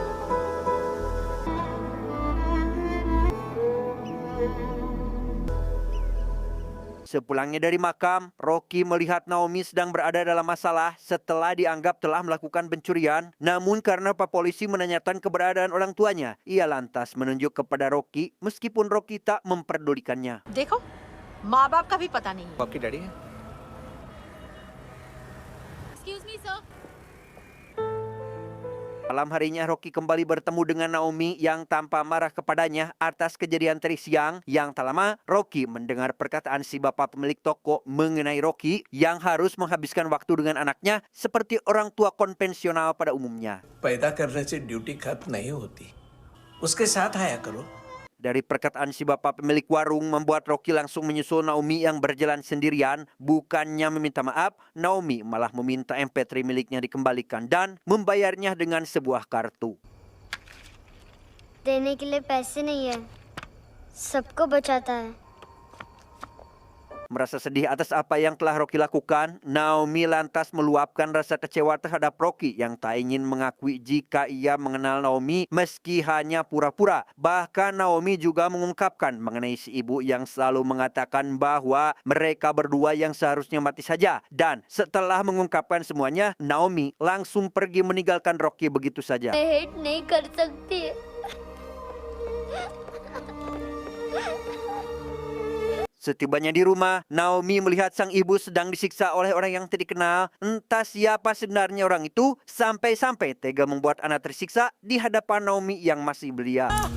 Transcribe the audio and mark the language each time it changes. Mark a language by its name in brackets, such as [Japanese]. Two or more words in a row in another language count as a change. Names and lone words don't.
[Indonesian] Sepulangnya dari makam, Rocky melihat Naomi sedang berada dalam masalah setelah dianggap telah melakukan pencurian. Namun karena Pak Polisi menanyakan keberadaan orang tuanya, ia lantas menunjuk kepada Rocky meskipun Rocky tak memperdulikannya. [Hindi] देखो माँ बाप का भी पता नहीं है। आपकी डैडी है? [English] Excuse me, sir. [Indonesian] Malam harinya Rocky kembali bertemu dengan Naomi yang tanpa marah kepadanya atas kejadian tadi siang. Yang tak lama, Rocky mendengar perkataan si bapak pemilik toko mengenai Rocky yang harus menghabiskan waktu dengan anaknya seperti orang tua konvensional pada umumnya. [Hindi] पैदा करने से ड्यूटी खत्म नहीं होती, उसके साथ आया करो. [Indonesian] Dari perkataan si bapak pemilik warung membuat Rocky langsung menyusul Naomi yang berjalan sendirian. Bukannya meminta maaf, Naomi malah meminta MP3 miliknya dikembalikan dan membayarnya dengan sebuah kartu. [Hindi] देने के लिए पैसे नहीं है, सबको बचाता है। [Indonesian] Merasa sedih atas apa yang telah Rocky lakukan, Naomi lantas meluapkan rasa kecewa terhadap Rocky yang tak ingin mengakui jika ia mengenal Naomi meski hanya pura-pura. Bahkan Naomi juga mengungkapkan mengenai si ibu yang selalu mengatakan bahwa mereka berdua yang seharusnya mati saja. Dan setelah mengungkapkan semuanya, Naomi langsung pergi meninggalkan Rocky begitu saja. [Hindi] मैं हेट नहीं कर सकती। [Indonesian] Setibanya di rumah, Naomi melihat sang ibu sedang disiksa oleh orang yang tidak dikenal. Entah siapa sebenarnya orang itu, sampai-sampai tega membuat anak tersiksa di hadapan Naomi yang masih belia.